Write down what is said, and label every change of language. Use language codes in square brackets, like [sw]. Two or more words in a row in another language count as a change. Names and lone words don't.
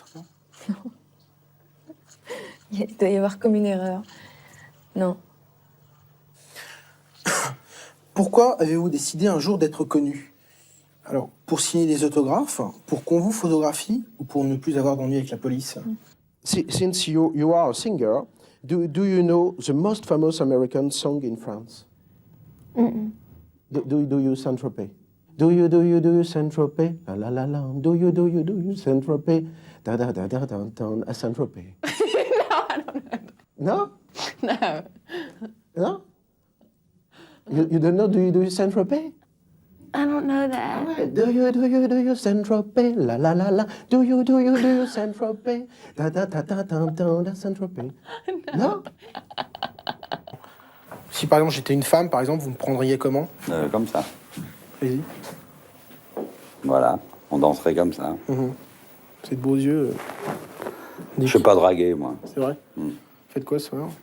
[fr] Non. Il doit y avoir comme une erreur. Non. Pourquoi avez-vous décidé un jour d'être connu? Alors, pour signer des autographes, pour qu'on vous photographie ou pour ne plus avoir d'ennui avec la police? [en] Since you are a singer, do you know the most famous American song in France? Do you Saint-Tropez? Do you Saint-Tropez? La la la la. Do you Saint-Tropez? Da da da da da da à Saint-Tropez. No, I don't know. No? No? You don't know do you Saint-Tropez? I don't know that. Do you Saint-Tropez? La la la la. Do you Saint-Tropez? Da da da da da da Saint-Tropez. Non? [fr] Si par exemple j'étais une femme, par exemple, vous me prendriez comment? Comme ça. Vas-y. Voilà. On danserait comme ça. C'est de beaux yeux. Je sais pas draguer, moi. C'est vrai? Faites quoi ce soir?